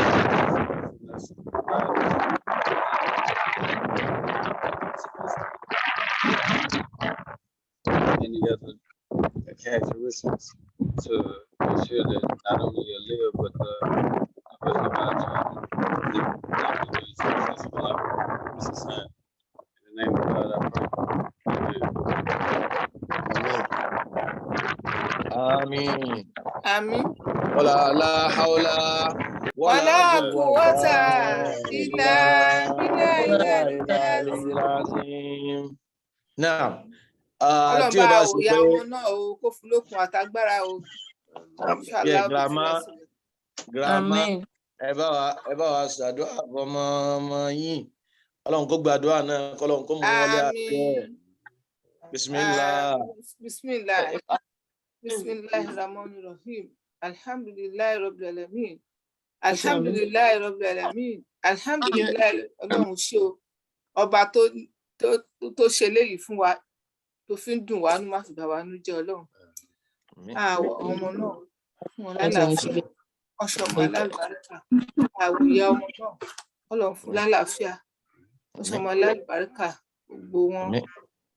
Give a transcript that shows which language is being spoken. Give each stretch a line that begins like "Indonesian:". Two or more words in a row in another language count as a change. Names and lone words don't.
English: Any other characteristics to ensure that not only Aaliyah, but the rest of our children live successful life. In the name of God, I pray. Amen. Amen.
Arabic: لا حول ولا قوة إلا بالله.
English: Now,
Yoruba: tí o bá ṣe pé ọmọ náà o kó fún lókun àtagbára o. Grandma, ẹ bá wa ṣàdúrà ọmọ yín. Ọlọ́run kó gbàdúrà náà, kọ́lọ́run kó mú wọlé àtẹ.
Arabic: Bismillah. Bismillahirrahmanirrahim. الحمد لله رب العالمين الحمد لله رب العالمين. Alhamdulillahi,
Yoruba: Ọlọ́run ṣé o. Ọba tó ṣe léyìí fún wa, tó fi ń dùn wá nú, má fi bà wá nú jẹ́ Ọlọ́run. Ọmọ náà fún wọn lálàáfíà, ọṣọmọ alálùbáríkà, àwòyá ọmọ náà, Ọlọ́run fún lálàáfíà, ọṣọmọ alálùbáríkà, gbogbo wọn,